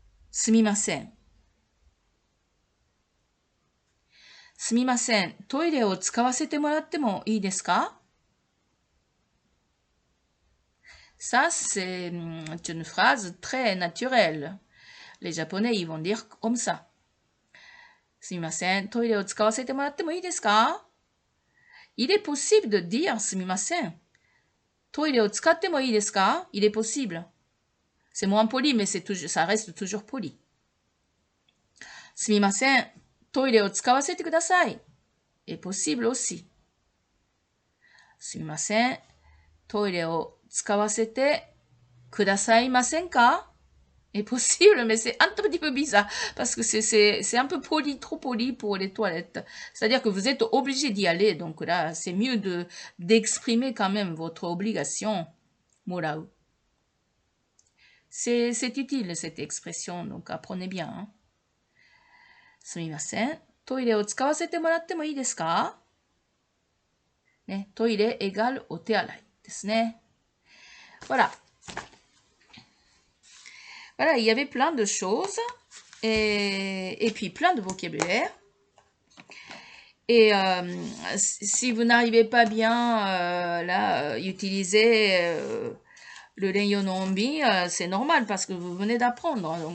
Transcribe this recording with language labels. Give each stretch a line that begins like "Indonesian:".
Japanese: すみません。すみません。トイレを使わせてもらってもいいですか?
French: Ça, c'est une phrase très naturelle. Les Japonais, ils vont dire comme ça.
Japanese: すみません。トイレを使わせてもらってもいいですか?
French: Il est possible de dire
Japanese: すみません。トイレを使ってもいいですか?
French: Il est possible. C'est moins poli, mais ça reste toujours poli.
Japanese: すみません。トイレを使わせてください。
French: est possible aussi.
Japanese: すみません。トイレを使わせてくださいませんか
French: est possible, mais c'est un tout petit peu bizarre parce que c'est un peu poli, trop poli pour les toilettes. C'est-à-dire que vous êtes obligé d'y aller. Donc là, c'est mieux d'exprimer quand même votre obligation. Morau. C'est utile cette expression, donc apprenez bien.
Japanese: Hein. すみません。トイレを使わせてもらってもいいですかね、トイレ
French: égale
Japanese: お手洗いですね。
French: Voilà. Voilà, il y avait plein de choses et puis plein de vocabulaire. Et si vous n'arrivez pas bien là, utiliser le Renyonombi, c'est normal parce que vous venez d'apprendre.